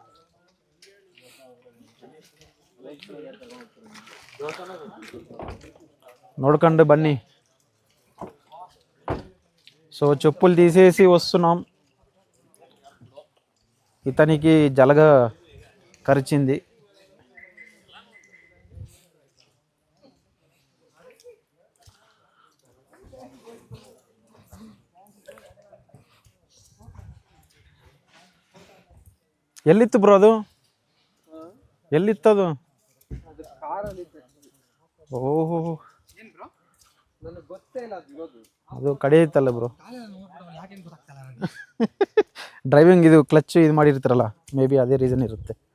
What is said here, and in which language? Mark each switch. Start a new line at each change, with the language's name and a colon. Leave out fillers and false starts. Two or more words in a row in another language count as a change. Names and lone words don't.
Kannada: ನೋಡಕಂಡಿ ಬನ್ನಿ
Telugu: సో చెప్పులు తీసేసి వస్తున్నాం ఇతనికి జలగ కరిచింది
Kannada: ಎಲ್ಲಿತ್ತು ಬ್ರೋ ಅದು ಎಲ್ಲಿತ್ತದು ಓಹೋ ಅದು ಕಡೆ ಇತ್ತಲ್ಲ ಬ್ರೋ ಡ್ರೈವಿಂಗ್ ಇದು ಕ್ಲಚ್ ಇದು ಮಾಡಿರ್ತಾರಲ್ಲ
English: may be
Kannada: ಅದೇ ರೀಸನ್ ಇರುತ್ತೆ